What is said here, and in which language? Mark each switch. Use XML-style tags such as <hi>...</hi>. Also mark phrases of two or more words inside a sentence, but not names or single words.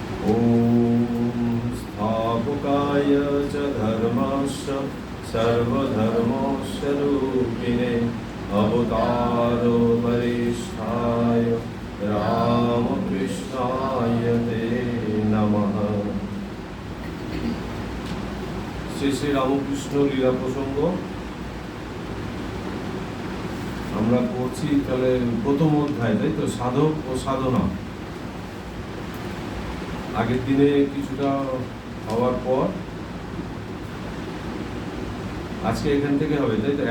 <sa>स्थापकाय च धर्मस्य सर्वधर्मस्य रूपिणे अवतारो वरिष्ठाय रामकृष्णाय ते नमः।</sa> <bn>শ্রী শ্রী রামকৃষ্ণ লীলা প্রসঙ্গ আমরা পড়ছি। তাহলে প্রথম অধ্যায়, তাই তো, সাধক ও সাধনা। আগের দিনে কিছুটা হওয়ার পর আজকে এখান থেকে হবে, তাই তো।</bn>